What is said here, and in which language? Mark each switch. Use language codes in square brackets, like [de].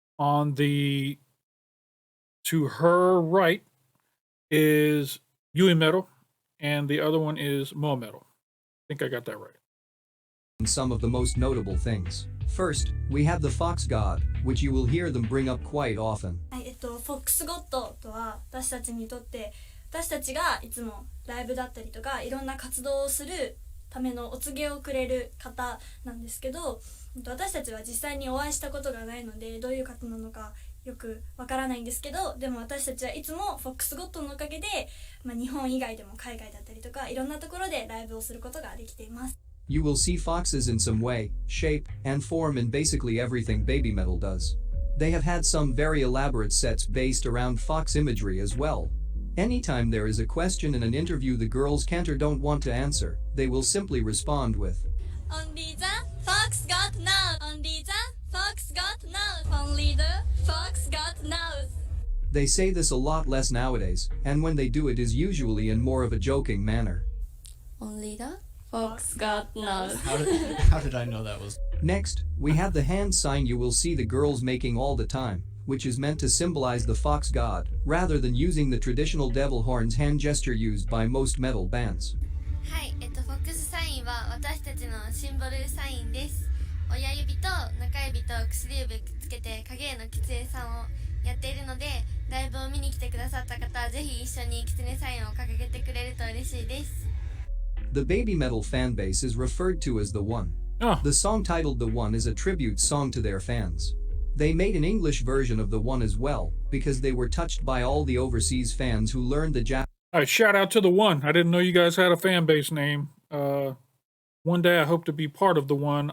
[en] To her right is Yui Metal, and the other one is Mo Metal. I think I got that right. Some of the most notable things. First, we have the Fox God, which you will hear them bring up quite often. [ja] はい、フォックスゴッドとは私たちにとって私たちがいつもライブだったりとかいろんな活動をするためのお告げをくれる方なんですけど、私たちは実際にお会いしたことがないのでどういう方なのかよくわからないんですけど、でも私たちはいつもフォックスゴッドのおかげで、日本以外でも海外だったりとかいろんなところでライブをすることができています。 [en] You will see foxes in some way, shape, and form in basically everything BabyMetal does. They have had some very elaborate sets based around fox imagery as well. Anytime there is a question in an interview the girls can't or don't want to answer, they will simply respond with Only the fox got now. Only the fox got now. Only the fox got now. They say this a lot less nowadays, and when they do it is usually in more of a joking manner. Only the Fox got now. How did I know that was? Next, we have the hand sign you will see the girls making all the time, which is meant to symbolize the fox god, rather than using the traditional devil horns hand gesture used by most metal bands. [ja] はい、フォックスサインは私たちのシンボルサインです。親指と中指と薬指くっつけて影絵のキツネさんをやっているので、ライブを見に来てくださった方はぜひ一緒にキツネサインを掲げてくれると嬉しいです。 [en] The BabyMetal fanbase is referred to as The One. Oh. The song titled The One is a tribute song to their fans. They made an English version of The One as well, because they were touched by all the overseas fans who learned the Japanese. All right, shout out to The One. I didn't know you guys had a fan base name. One day I hope to be part of The One.